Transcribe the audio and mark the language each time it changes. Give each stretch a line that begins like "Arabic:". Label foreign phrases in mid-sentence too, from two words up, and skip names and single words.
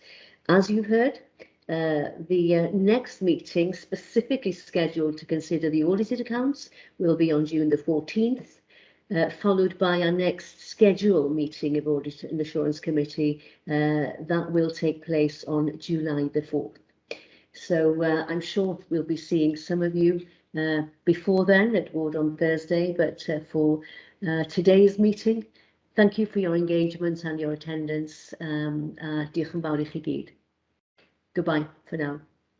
English: As you've heard, the next meeting specifically scheduled to consider the audited accounts will be on June the 14th, followed by our next scheduled meeting of Audit and Assurance Committee that will take place on July the 4th. So I'm sure we'll be seeing some of you before then at Ward on Thursday, but for today's meeting, thank you for your engagement and your attendance.
Welsh: Diolch yn fawr i chi gyd.
English: Goodbye for now.